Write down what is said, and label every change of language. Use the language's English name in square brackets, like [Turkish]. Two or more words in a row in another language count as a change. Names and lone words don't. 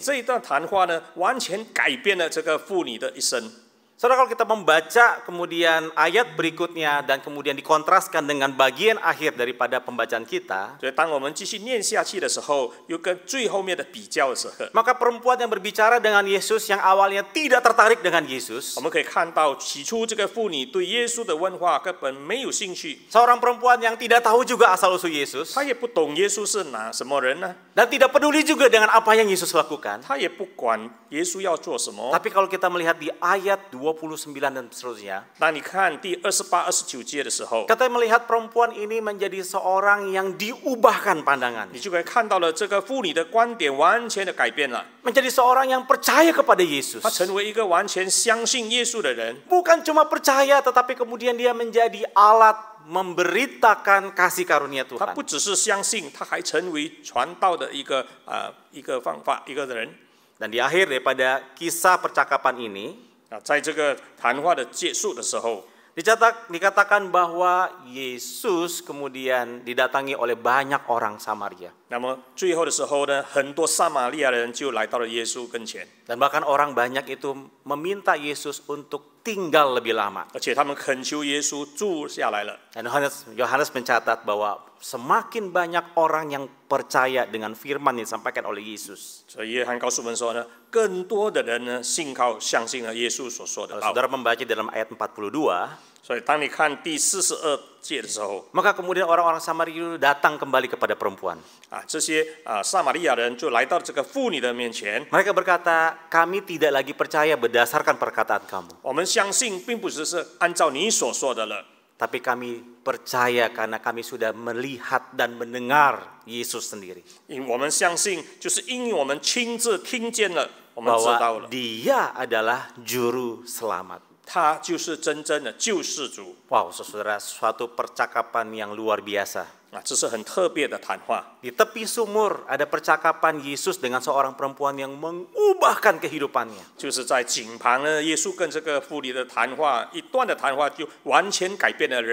[Chinese] 这一段谈话呢，完全改变了这个妇女的一生。 [Indonesian] Saudara, kalau kita membaca kemudian ayat berikutnya dan kemudian dikontraskan dengan bagian akhir daripada pembacaan kita, [Chinese] 所以当我们继续念下去的时候，又跟最后面的比较的时候， [Indonesian] maka perempuan yang berbicara dengan Yesus yang awalnya tidak tertarik dengan Yesus, [Chinese] 我们可以看到起初这个妇女对耶稣的问话根本没有兴趣， [Indonesian] seorang perempuan yang tidak tahu juga asal-usul Yesus, [Chinese] 她也不懂耶稣是什么人呢， [Indonesian] dan tidak peduli juga dengan apa yang Yesus lakukan. [Chinese] 她也不管耶稣要做什么。 [Indonesian] Tapi kalau kita melihat di ayat 29 dan seterusnya, [Chinese] 当你看第28、29节的时候， [Indonesian] kita melihat perempuan ini menjadi seorang yang diubahkan pandangannya. [Chinese] 你就可以看到了这个妇女的观点完全的改变了， [Indonesian] Menjadi seorang yang percaya kepada Yesus. [Chinese] 她成为一个完全相信耶稣的人。 [Indonesian] Bukan cuma percaya, tetapi kemudian dia menjadi alat memberitakan kasih karunia [Chinese] 他 [Indonesian] Tuhan. [Chinese] 不只是相信，他还成为传道的一个方法，一个人。 [Indonesian] Dan di akhir daripada kisah percakapan ini, [Chinese] 在这个谈话的结束的时候， [Indonesian] dikatakan bahwa Yesus kemudian didatangi oleh banyak orang Samaria. [Chinese] 那么最后的时候呢，很多撒玛利亚人就来到了耶稣跟前， [Indonesian] Dan bahkan orang banyak itu meminta Yesus untuk tinggal lebih lama. [Chinese] 而且他们恳求耶稣住下来了。 [Indonesian] Dan Yohanes mencatat bahwa semakin banyak orang yang percaya dengan firman yang disampaikan oleh Yesus. [Chinese] 所以约翰告诉我们说呢，更多的人呢信靠相信了耶稣所说的 [Indonesian] Kalau [Chinese] 道。 [Indonesian] saudara membaca dalam ayat 42, [Chinese] 所以当你看第42节的时候， [Indonesian] maka kemudian orang-orang Samaria itu datang kembali kepada perempuan. [Chinese] 这些撒玛利亚人就来到这个妇女的面前。 [Indonesian] Mereka berkata, kami tidak lagi percaya berdasarkan perkataan kamu. [Chinese] 我们相信，并不只是按照你所说的了， [Indonesian] Tapi kami percaya karena kami sudah melihat dan mendengar Yesus sendiri. [Chinese] 我们相信，就是因为我们亲自听见了，我们知道 [Indonesian] Bahwa [Chinese] 了， [Indonesian] dia adalah juru selamat. [Chinese] 他就是真正的救世主。 [Indonesian] Wow, saudara, suatu percakapan yang luar biasa. [Chinese] 这是很特别的谈话。 [Indonesian] Di tepi sumur ada percakapan Yesus dengan seorang perempuan yang mengubahkan kehidupannya. [Chinese] 就是在井旁呢，耶稣跟这个妇女的谈话，一段的谈话就完全改变了人的